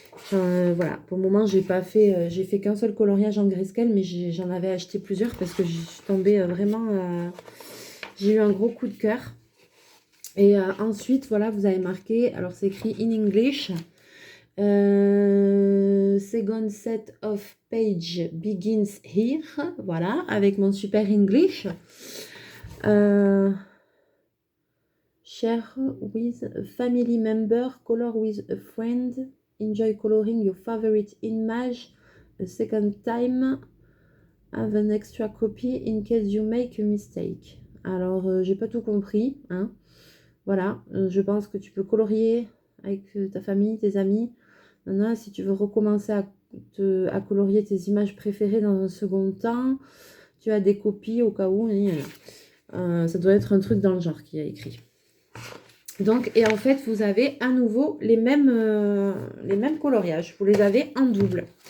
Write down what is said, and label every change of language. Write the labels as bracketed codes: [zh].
[fr] Voilà, pour le moment j'ai fait qu'un seul coloriage en grayscale, mais j'en avais acheté plusieurs parce que je suis tombée vraiment, j'ai eu un gros coup de cœur. Et ensuite voilà, vous avez marqué, alors c'est écrit [en] in English, second set of page begins here, [fr] voilà, avec mon super English. [en] Share with a family member, color with a friend, enjoy coloring your favorite image a second time, have an extra copy in case you make a mistake. [fr] Alors, j'ai pas tout compris, hein. Voilà, je pense que tu peux colorier avec ta famille, tes amis. Maintenant, si tu veux recommencer à colorier tes images préférées dans un second temps, tu as des copies au cas où. Ça doit être un truc dans le genre qui a écrit. Donc, et en fait, vous avez à nouveau les mêmes coloriages. Vous les avez en double.